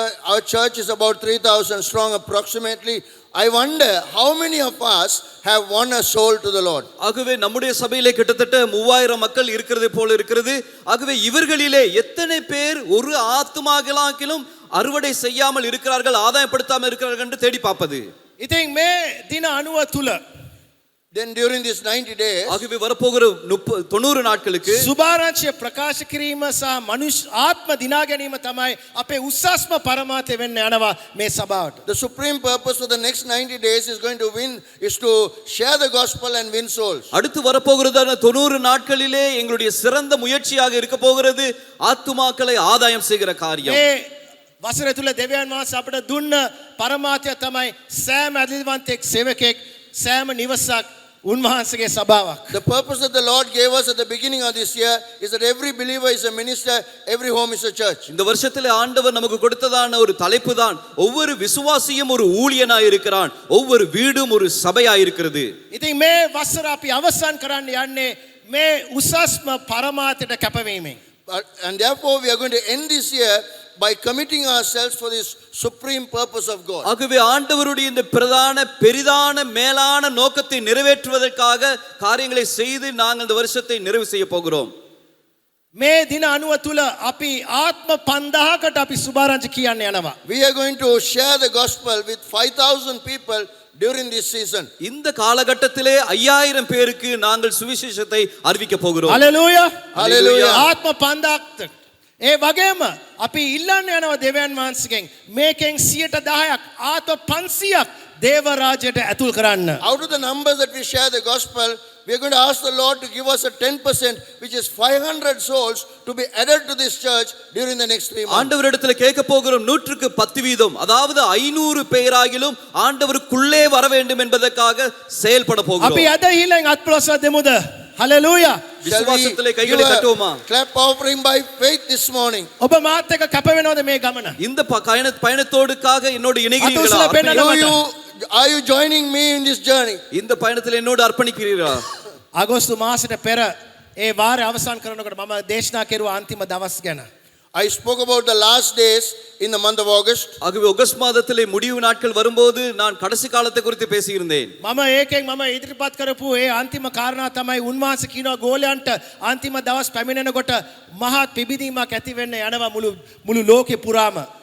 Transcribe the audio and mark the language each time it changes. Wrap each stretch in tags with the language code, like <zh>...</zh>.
<en>Our church is about 3,000 strong approximately. I wonder how many of us have won a soul to the Lord.</en> <ta>ஆகவே நம்முடைய சபையிலே கிட்டத்தட்ட 3000 மக்கள் இருக்கிறது போல இருக்கிறது. ஆகவே இவர்களிலே எத்தனை பேர் ஒரு ஆத்துமாக்களாகிலும் அறுவடை செய்யாமல் இருக்கிறார்கள், ஆதாயப்படுத்தாமல் இருக்கிறார்கள் என்று தேடி பார்ப்பது.</ta> <si>ඉතින් මේ දින 90 තුල</si> <en>Then during these 90 days,</en> <ta>ஆகவே வரப்போகிற 90 நாட்களுக்கு</ta> <si>සුභාරංචිය ප්‍රකාශ කිරීම සහ මනුෂ්‍ය ආත්ම දිනා ගැනීම තමයි අපේ උස්සස්ම පරමාර්ථය වෙන්න යනවා මේ සභාවට.</si> <en>the supreme purpose for the next 90 days is going to share the gospel and win souls.</en> <ta>அடுத்து வரப்போகிறதான 90 நாட்களிலே எங்களுடைய சிறந்த முயற்சியாக இருக்க போகிறது ஆத்துமாக்களை ஆதாயம் செய்கிற காரியம்.</ta> <si>මේ වසර තුල දෙවියන් වහන්සේ අපට දුන්න පරමාර්ථය තමයි සෑම අධිවන්තෙක් සේවකෙක් සෑම නිවසක් උන්වහන්සේගේ සභාවක්.</si> <en>The purpose that the Lord gave us at the beginning of this year is that every believer is a minister, every home is a church.</en> <ta>இந்த வருஷத்திலே ஆண்டவர் நமக்கு கொடுத்ததான ஒரு தலைப்பு தான் ஒவ்வொரு விசுவாசியும் ஒரு ஊழியனாய் இருக்கிறான், ஒவ்வொரு வீடும் ஒரு சபையாய் இருக்கிறது.</ta> <si>ඉතින් මේ වසර අපි අවසන් කරන්න යන්නේ මේ උසස්ම පරමාර්ථයට කැපවීමෙන්.</si> <en>And therefore we are going to end this year by committing ourselves for this supreme purpose of God.</en> <ta>ஆகவே ஆண்டவருடைய இந்த பிரதான பெரிதான மேலான நோக்கத்தை நிறைவேற்றுவதற்காக காரியங்களை செய்து நாங்கள் இந்த வருஷத்தை நிறைவு செய்ய போகிறோம்.</ta> <si>මේ දින 90 තුල අපි ආත්ම 5000කට අපි සුභාරංචි කියන්න යනවා.</si> <en>We are going to share the gospel with 5,000 people during this season.</en> <ta>இந்த காலகட்டத்திலே 5000 பேருக்கு நாங்கள் சுவிசேஷத்தை அறிவிக்க போகிறோம்.</ta> <si>හලෙලූයා.</si> <en>Hallelujah.</en> <si>ආත්ම 5000ක්. ඒ වගේම අපි ඉල්ලන්න යනවා දෙවියන් වහන්සේගෙන් මේකෙන් 10%ක් ආත්ම 500ක් දේව රාජ්‍යයට ඇතුල් කරන්න.</si> <en>Out of the numbers that we share the gospel, we are going to ask the Lord to give us a 10%, which is 500 souls to be added to this church during the next 3 months.</en> <ta>ஆண்டவரிடத்துல கேட்க போகிறோம் 110%, அதாவது 500 பேராகிலும் ஆண்டவருக்குள்ளே வர வேண்டும் என்பதற்காக செயல்பட</ta> <si>අපි</si> <ta>போகிறோம்.</ta> <si>අදහිලෙන් අත්පොලොස්ව දෙමුද? හලෙලූයා.</si> <ta>விசுவாசத்திலே</ta> <en>Shall</en> <ta>கைகளை</ta> <en>we</en> <ta>தட்டுவோமா?</ta> <en>give a clap offering by faith this morning?</en> <si>ඔබ මාත් එක්ක කැප වෙනවද මේ ගමන?</si> <ta>இந்த பயணத்தோடுக்காக என்னோடு இணைகிறீர்களா?</ta> <si>අතුස්ල පෙන්නන්න</si> <en>Are you joining me in this journey?</en> <ta>இந்த பயணத்தில் என்னோடு அர்ப்பணிக்கிறீர்களா?</ta> <si>අගෝස්තු මාසෙට පෙර ඒ වාරය අවසන් කරනකොට මම දේශනා කෙරුවා අන්තිම දවස් ගැන.</si> <en>I spoke about the last days in the month of August.</en> <ta>ஆகவே ஆகஸ்ட் மாதத்திலே முடிவு நாட்கள் வரும்போது நான் கடைசி காலத்தை குறித்து பேசியிருந்தேன்.</ta> <si>මම ඒකෙන් මම ඉදිරිපත් කරපු ඒ අන්තිම කාරණා තමයි උන්වහන්සේ කියනවා ගෝලයන්ට අන්තිම දවස් පැමිණෙනකොට මහත් පිබිදීමක් ඇති වෙන්න යනවා මුළු ලෝකේ පුරාම.</si>